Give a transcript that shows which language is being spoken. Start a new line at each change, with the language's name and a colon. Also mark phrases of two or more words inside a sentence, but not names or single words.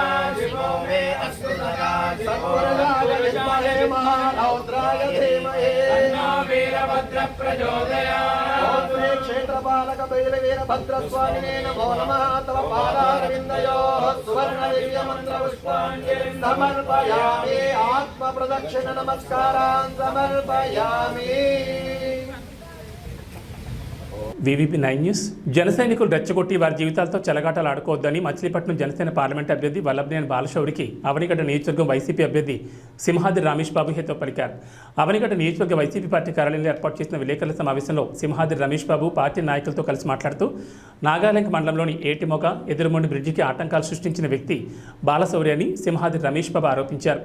Sanskrit: शिवो मे अस्तु सदा सत्पुरुषाय विद्महे महारौद्राय धीमहि तन्नो वीरभद्रः प्रचोदयात् ॐ श्री क्षेत्रपालक वीरभद्रस्वामिने नमो नमः तव पादारविन्दयोः सुवर्णदिव्यमन्त्रपुष्पाञ्जलिं समर्पयामि आत्मप्रदक्षिण नमस्कारान् समर्पयामि.
Telugu: VVP 9 న్యూస్. జన సైనికులు రెచ్చగొట్టి వారి జీవితాలతో చెలగాటలు ఆడుకోవద్దని మచిలీపట్నం జనసేన పార్లమెంట్ అభ్యర్థి వల్లభనేని బాలశౌరికి అవనిగడ్డ నియోజకవర్గం వైసీపీ అభ్యర్థి సింహాద్రి రమేష్ బాబు హితో పలికారు. అవనిగడ్డ నియోజకవర్గ వైసీపీ పార్టీ కార్యాలయంలో ఏర్పాటు చేసిన విలేకరుల సమావేశంలో సింహాద్రి రమేష్ బాబు పార్టీ నాయకులతో కలిసి మాట్లాడుతూ నాగాలంక మండలంలోని ఏటిమొగ ఎదురుమొండి బ్రిడ్జికి ఆటంకాలు సృష్టించిన వ్యక్తి బాలశౌరి అని సింహాద్రి రమేష్ బాబు ఆరోపించారు.